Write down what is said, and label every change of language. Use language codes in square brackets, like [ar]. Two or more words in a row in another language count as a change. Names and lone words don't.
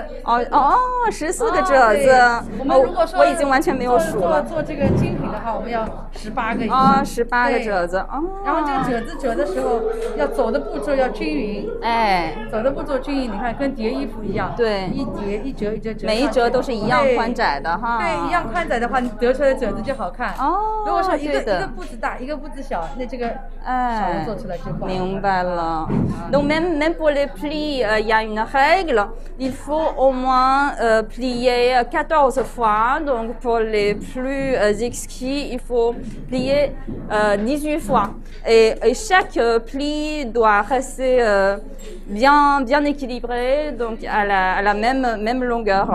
[zh] 14 个褶子。我们如果说我已经完全没有数了。做这个精品的话，我们要18个以上。18个褶子。然后这个褶子折的时候，要走的步骤要均匀。走的步骤均匀，你看跟叠衣服一样。对。一叠一折一折折。每一折都是一样宽窄的哈。对，一样宽窄的话，你得出来的褶子就好看。如果说一个步子大，一个步子小，那这个小龙做出来就不好看。明白了。 [fr] Donc même pour les plis, il y a une règle. Il faut au moins plier 14 fois. Donc pour les plus exquis, il faut plier 18 fois. Et chaque pli doit rester bien équilibré, donc à la même longueur.